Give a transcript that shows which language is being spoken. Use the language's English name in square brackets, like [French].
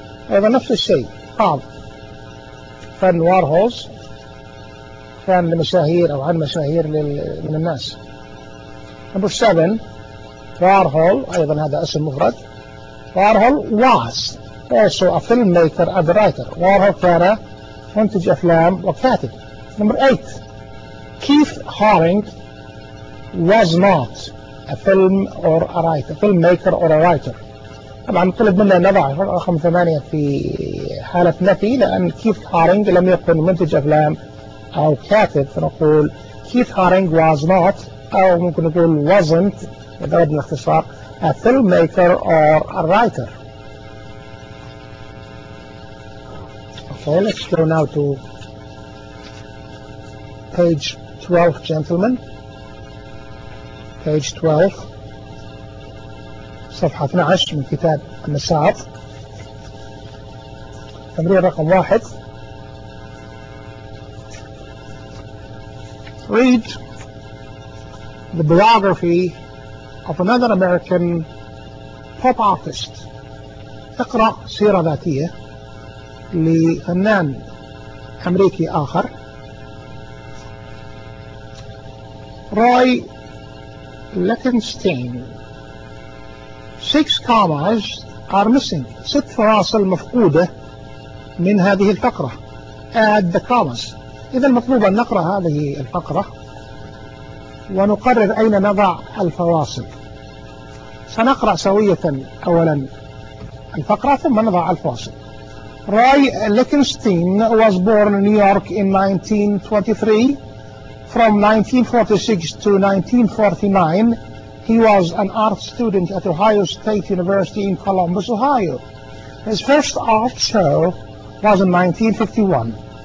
[Arabic] أيضا نفس الشيء بعض فن Warhol's كان لمشاهير أو عن مشاهير من الناس. [English] Number seven. [Arabic] Warhol أيضا هذا اسم مفرد. [English] Warhol was also a filmmaker and a writer. [Arabic] Warhol كان منتج أفلام وكاتب. [English] Number eight. Keith Haring was not a film or a writer. Filmmaker or a writer. [Arabic] طبعا نطلب منا نضع رقم ثمانية في حالة نفي لأن Keith Haring لم يكن منتج أفلام أو كاتب. فنقول [English] Keith Haring was not [Arabic] أو ممكن نقول [English] wasn't [Arabic] بدرجة الاختصار [English] a filmmaker or a writer. Okay, let's go now to page 12, gentlemen. Page 12, [Arabic] صفحة 12 من كتاب النشاط. تمرين رقم واحد. [English] Read the biography of another American pop artist. [Arabic] اقرأ سيرة ذاتية لفنان أمريكي آخر. [English] Roy Lichtenstein. Six commas are missing. [Arabic] ست فواصل مفقودة من هذه الفقرة. [English] Add the commas. [Arabic] إذا المطلوب أن نقرأ هذه الفقرة ونقرر أين نضع الفواصل. سنقرأ سوية أولا الفقرة ثم نضع الفواصل. [English] Roy Lichtenstein was born in New York in 1923. From 1946 to 1949, he was an art student at Ohio State University in Columbus, Ohio. His first art show was in 1951.